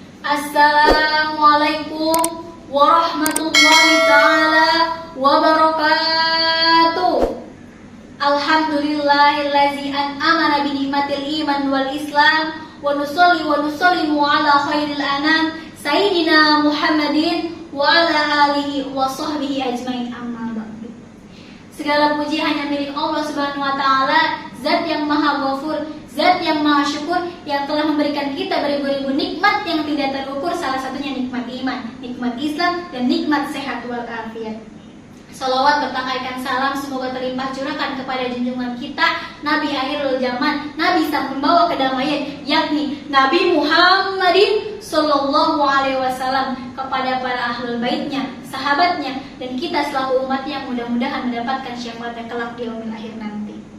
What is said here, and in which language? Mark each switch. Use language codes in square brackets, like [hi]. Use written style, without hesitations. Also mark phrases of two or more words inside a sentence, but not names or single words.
[ar] السلام عليكم ورحمة الله تعالى وبركاته. الحمد لله الذي أنعمنا بنعمة الإيمان والإسلام ونصلي ونسلم على خير الأنام سيدنا محمد وعلى آله وصحبه أجمعين أما بعد. [id] Segala puji hanya milik Allah [ar] سبحانه وتعالى, [id] Zat yang Maha Ghafur, Zat yang Maha Syukur, yang telah memberikan kita beribu-ribu nikmat yang tidak terukur, salah satunya nikmat iman, nikmat Islam, dan nikmat sehat walafiat. Salawat bertangkaikan salam semoga terlimpah curahkan kepada junjungan kita, Nabi [ar] آخر الزمان, [id] Nabi sang pembawa kedamaian, yakni Nabi Muhammadin [ar] صلى الله عليه وسلم, [id] kepada para ahlul baitnya, sahabatnya, dan kita selaku umatnya, mudah-mudahan mendapatkan syafaatnya kelak di [ar] يوم الآخر [id] nanti.